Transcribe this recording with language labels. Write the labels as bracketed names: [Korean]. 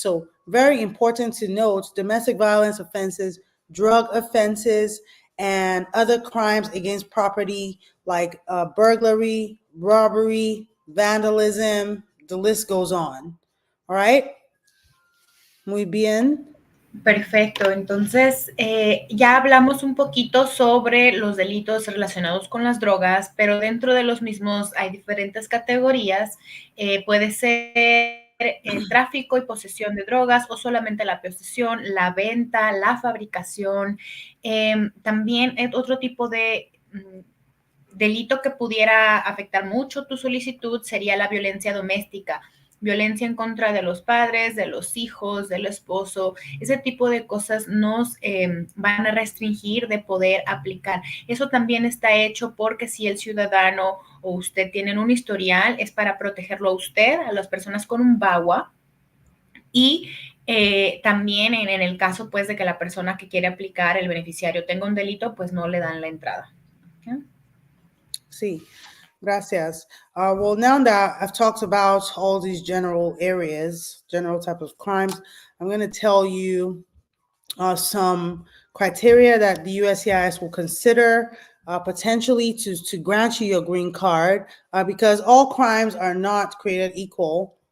[English] So very important to note, domestic violence offenses, drug offenses, and other crimes against property like burglary, robbery, vandalism, the list goes on. All right. [Spanish] Muy bien. Perfecto, entonces ya hablamos un poquito sobre los delitos relacionados con las drogas, pero dentro de los mismos hay diferentes categorías. Puede ser el tráfico y posesión de drogas o solamente la posesión, la venta, la fabricación. También otro tipo de delito que pudiera afectar mucho tu solicitud sería la violencia doméstica. Violencia en contra de los padres, de los hijos, del esposo, ese tipo de cosas nos van a restringir de poder aplicar. Eso también está hecho porque si el ciudadano o usted tienen un historial, es para protegerlo a usted, a las personas con un VAWA, y también en el caso pues de que la persona que quiere aplicar, el beneficiario, tenga un delito, pues no le dan la entrada. ¿Okay? Sí. Gracias. [English] Well, now that I've talked about all these general areas, general type of crimes, I'm going to tell you some criteria that the USCIS will consider potentially to grant you your green card, because all crimes are not created equal.